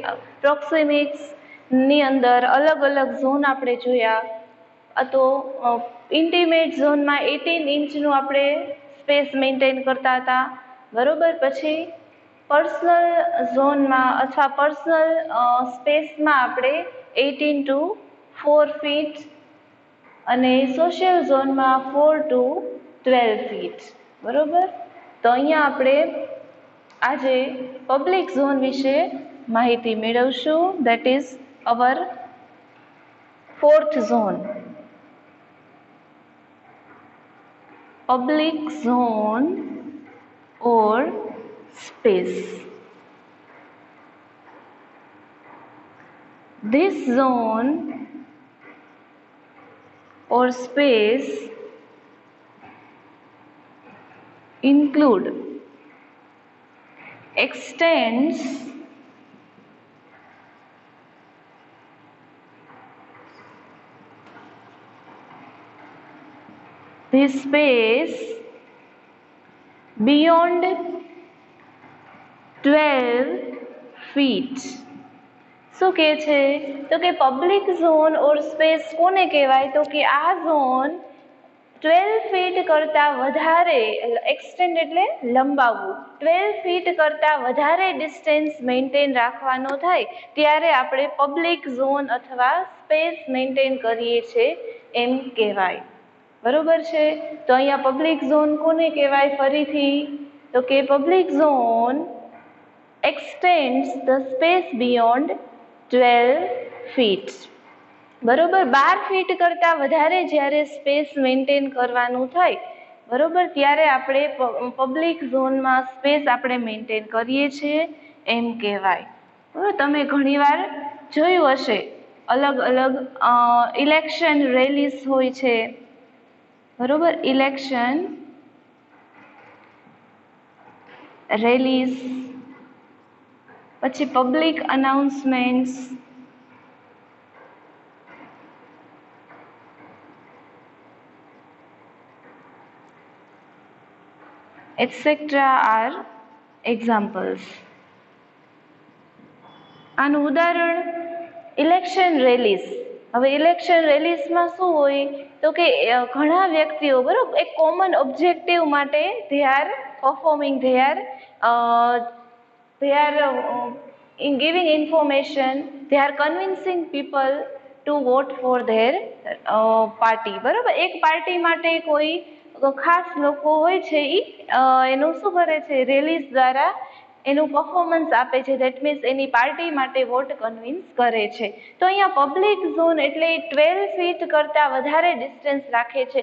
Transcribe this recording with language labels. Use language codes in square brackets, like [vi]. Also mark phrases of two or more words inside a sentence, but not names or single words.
[gu] પ્રોક્સિમિક્સ ની અંદર અલગ અલગ ઝોન આપણે જોયા. તો ઇન્ટિમેટ ઝોનમાં 18 ઇંચનું આપણે સ્પેસ મેન્ટેન કરતા હતા, બરોબર? પછી પર્સનલ ઝોનમાં અથવા પર્સનલ સ્પેસમાં આપણે [en] 18 to 4 feet [gu] અને સોશિયલ ઝોનમાં [en] 4 to 12 feet, [gu] બરોબર? તો અહીંયા આપણે આજે [en] public zone [gu] વિશે માહિતી મેળવશું. [en] that is our fourth zone, public zone or space. This zone or space include, extends this space beyond 12 feet. [gu] શું કહે છે? તો કે [en] public zone or space [gu] કોને કહેવાય? તો કે આ ઝોન 12 ફીટ કરતા વધારે, એક્સટેન્ડ એટલે લંબાવવું, 12 ફીટ કરતા વધારે [en] distance maintain [gu] રાખવાનો થાય ત્યારે આપણે [en] public zone [gu] અથવા [en] space maintain [gu] કરીએ છીએ એમ કહેવાય, બરોબર છે? તો અહીંયા [en] public zone [gu] કોને કહેવાય? ફરીથી તો કે [en] public zone extends the space beyond 12 feet. [gu] બરોબર? 12 ફીટ કરતા વધારે જ્યારે [en] space maintain [gu] કરવાનું થાય, બરોબર, ત્યારે આપણે પબ્લિક ઝોનમાં સ્પેસ આપણે મેન્ટેન કરીએ છીએ એમ કહેવાય. બરોબર? તમે ઘણીવાર જોયું હશે અલગ અલગ [en] election rallies [gu] હોય છે, બરોબર? [en] election rallies [gu] પછી [en] public announcements, etc. are examples. [gu] આનું ઉદાહરણ [en] election rallies. [gu] હવે ઇલેક્શન રેલીસમાં શું હોય તો કે ઘણા વ્યક્તિઓ બરોબર એક [en] common objective [gu] માટે [en] they are performing, they are in giving information, they are convincing people to vote for their party. [gu] બરોબર, એક પાર્ટી માટે કોઈ ખાસ લોકો હોય છે એનું શું કરે છે, રેલીસ દ્વારા એનું પરફોર્મન્સ આપે છે. [en] that means [gu] એની પાર્ટી માટે [en] vote convince [gu] કરે છે. તો અહીંયા પબ્લિક ઝોન એટલે 12 ફીટ કરતાં વધારે ડિસ્ટન્સ રાખે છે.